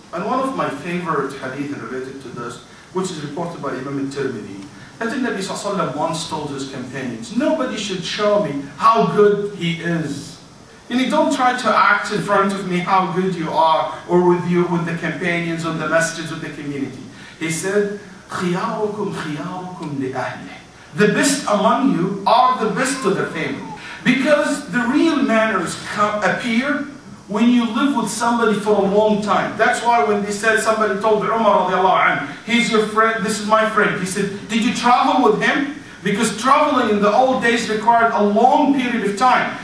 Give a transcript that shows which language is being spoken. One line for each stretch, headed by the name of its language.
English: And one of my favorite hadith related to this, which is reported by Imam al-Tirmidhi, that the Nabi Sallallahu Alaihi Wasallam once told his companions, nobody should show me how good he is. And don't try to act in front of me how good you are, or with the companions, or the messages of the community. He said,
Arabic: خِيَارُكُمْ خِيَارُكُمْ لِأَهْلِهِ.
English: The best among you are the best to their family. Because the real manners appear when you live with somebody for a long time. That's why when they said, somebody told Umar radiallahu anhu, he's your friend, this is my friend. He said, did you travel with him? Because traveling in the old days required a long period of time.